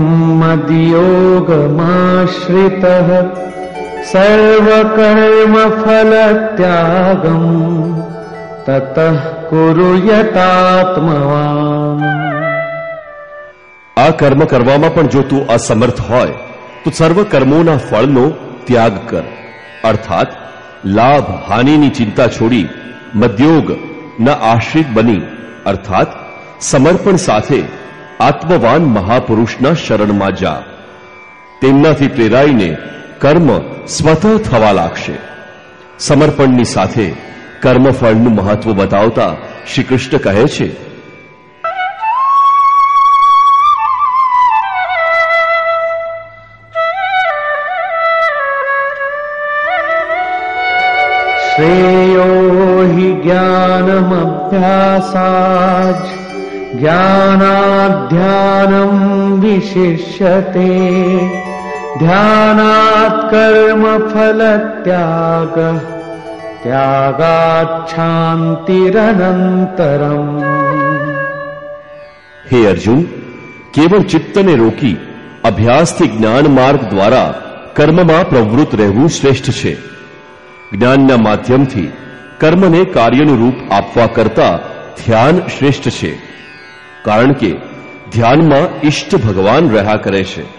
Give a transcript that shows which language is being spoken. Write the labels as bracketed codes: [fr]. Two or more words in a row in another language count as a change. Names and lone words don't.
[sa] मद्योगमाश्रितः सर्वकर्मफलत्यागं ततः कुरु यतात्मवान्। [gu] આ કર્મ કરવામાં પણ જો તું અસમર્થ હોય તો સર્વ કર્મોના ફળનો ત્યાગ કર, અર્થાત લાભ હાનિની ચિંતા છોડી મદ્યોગ ના આશ્રિત બની, અર્થાત સમર્પણ સાથે આત્મવાન મહાપુરુષના શરણમાં જા. તેમનાથી પ્રેરાઈને કર્મ સ્વતઃ થવા લાગશે. સમર્પણની સાથે કર્મફળનું મહત્વ બતાવતા શ્રી કૃષ્ણ કહે છે, [sa] श्रेयो हि ज्ञानमभ्यासाज् ज्ञानाध्यानं विशिष्यते ध्यानात् कर्मफलत्यागः त्यागात् शान्तिरनन्तरम्। [gu] હે અર્જુન, કેવળ ચિત્તને રોકી અભ્યાસથી જ્ઞાન માર્ગ દ્વારા કર્મમાં પ્રવૃત્ત રહેવું શ્રેષ્ઠ છે. જ્ઞાનના માધ્યમથી કર્મને કાર્યનું રૂપ આપવા કરતા ધ્યાન શ્રેષ્ઠ છે, કારણ કે ધ્યાનમાં ઈષ્ટ ભગવાન રહ્યા કરે છે.